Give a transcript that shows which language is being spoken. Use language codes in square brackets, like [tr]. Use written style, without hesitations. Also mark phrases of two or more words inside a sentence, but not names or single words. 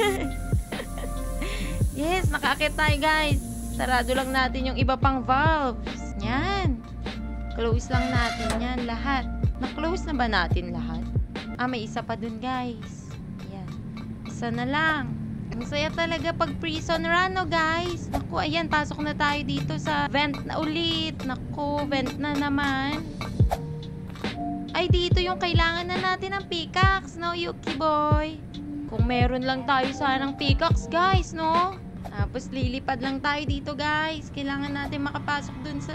[tl] Yes, nakaakyat tayo, guys. Sarado lang natin yung iba pang valves. Yan. Close lang natin yan lahat. Na-close na ba natin lahat? May isa pa dun, guys. Yan. Isa na lang. Ang saya talaga pag [en] prison run, [tl] no, guys? Naku, ayan, pasok na tayo dito sa vent na ulit. Naku, vent na naman. Ay, dito yung kailangan na natin ng pickaxe, no, Yuki boy? Kung meron lang tayo sanang pickaxe, guys, no? Tapos lilipad lang tayo dito, guys. Kailangan natin makapasok dun sa...